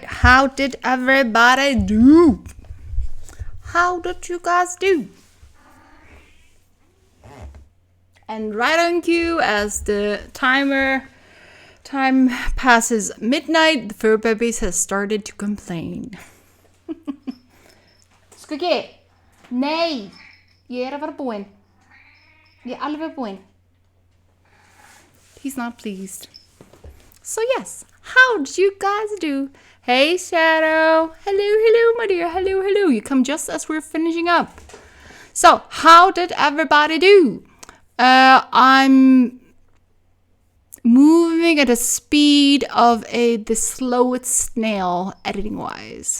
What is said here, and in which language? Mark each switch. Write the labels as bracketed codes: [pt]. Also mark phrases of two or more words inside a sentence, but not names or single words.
[en] How did everybody do? How did you guys do? And right on cue, as the time passes midnight, the fur babies has started to complain. [is] Skugge, nej, ég að vera búinn. Ég alveg búinn. [en] He's not pleased. So yes, how did you guys do? Hey Shadow, hello my dear, hello. You come just as we're finishing up. So how did everybody do? I'm moving at a speed of the slowest snail editing wise.